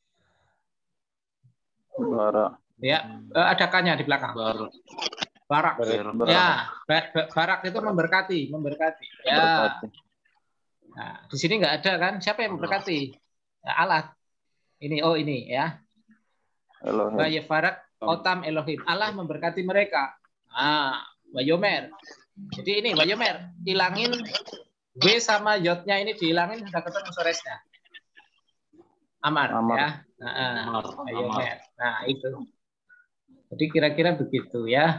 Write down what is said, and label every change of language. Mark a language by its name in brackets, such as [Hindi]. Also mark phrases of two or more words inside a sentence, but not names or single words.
[Indonesian] Bara. Ya, ada K-nya di belakang. Barak. Ya, barak itu memberkati. Ya. Nah, di sini nggak ada kan? Siapa yang memberkati? Ya, Allah. Ini ini ya. Elohim. [Hebrew] ברך אותם אלוהים. [Indonesian] Allah memberkati mereka. Wayomer. Jadi ini Wayomer, hilangin W sama Yod-nya ini dihilangin sudah ketemu soresnya. Amar. Ya. Wayomer. Nah, itu. Jadi kira-kira begitu ya.